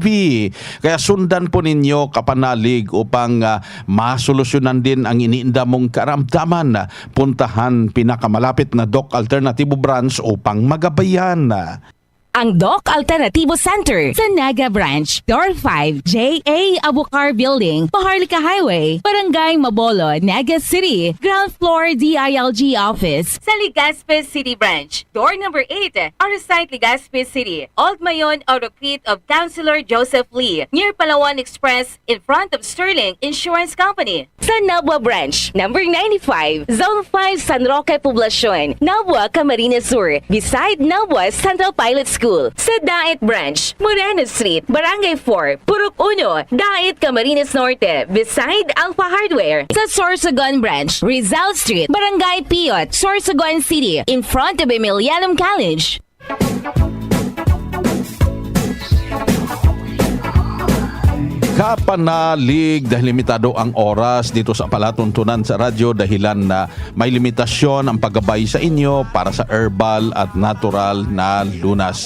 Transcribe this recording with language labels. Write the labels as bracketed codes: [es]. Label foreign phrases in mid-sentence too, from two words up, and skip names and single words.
[tl] Kaya sundan po ninyo kapanalig upang masolusyonan din ang iniinda mong karamdaman. Puntahan pinakamalapit na Doc Alternativo branch upang magabayan. Ang Doc Alternativo Center sa Naga Branch, Door 5, J.A. [en] Abucar Building, Paharlika Highway, Barangay Mabolo, Naga City, Ground Floor DILG Office sa Legazpi City Branch, Door number 8, Arsite Legazpi City, Old Mayon Autocrete of Councilor Joseph Lee, near Palawan Express in front of Sterling Insurance Company. [tl] Sa Nabwa Branch, number 95, Zone 5 San Roque Poblacion, Nabwa, Camarines Sur, beside Nabwa Central Pilot School. Sa Dait Branch, Moreno Street, Barangay 4, Purok 1, Dait, Camarines Norte, beside Alpha Hardware. Sa Sorsogon Branch, Rizal Street, Barangay Piot, Sorsogon City, [en] in front of Emilianum College. [tl] Kapanalig dahil limitado ang oras dito sa palatuntunan sa radyo dahilan na may limitasyon ang paggabay sa inyo para sa herbal at natural na lunas.